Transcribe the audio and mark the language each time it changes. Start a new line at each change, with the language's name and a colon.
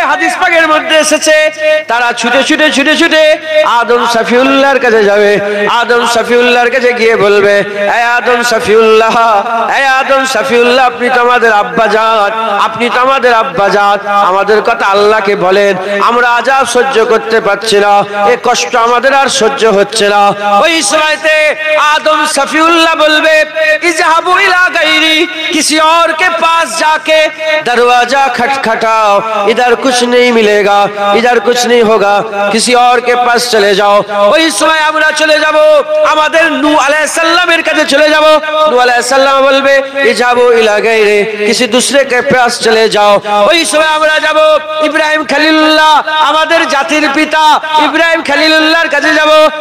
Bangla: হাদিস পাকের মধ্যে এসেছে, তারা ছুটে ছুটে ছুটে ছুটে আদম শফিউল্লাহর কাছে যাবে। আদম শফিউল্লাহর কাছে গিয়ে বলবে, এই আদম শফিউল্লাহ, এই আদম শফিউল্লাহ, আপনি তো আমাদের আব্বাজান, আপনি তো আমাদের আব্বাজান, আমাদের কথা আল্লাহকে বলেন, আমরা আযাব সহ্য করতে পারছি না, এই কষ্ট আমাদের আর সহ্য হচ্ছে না। ওই সময়তে
Hindi: आदम सफीउल्लाह बोलबे
Arabic: इजहाबु इला गैरी,
Hindi: किसी और के पास जाके दरवाजा खटखटाओ, इधर कुछ नहीं मिलेगा, इधर कुछ नहीं होगा, किसी और के पास चले जाओ।
Bangla: ওই সময় আমরা চলে যাব আমাদের নূহ আলাইহিস সালামের কাছে চলে যাব। নূহ আলাইহিস সালাম বলবে
Arabic: ইজহাবু ইলা গায়রি,
Hindi: किसी दूसरे के पास चले जाओ।
Bangla: ওই সময় আমরা যাব ইব্রাহিম খলিলুল্লাহ, আমাদের জাতির পিতা ইব্রাহিম খলিলুল্লাহর কাছে যাব।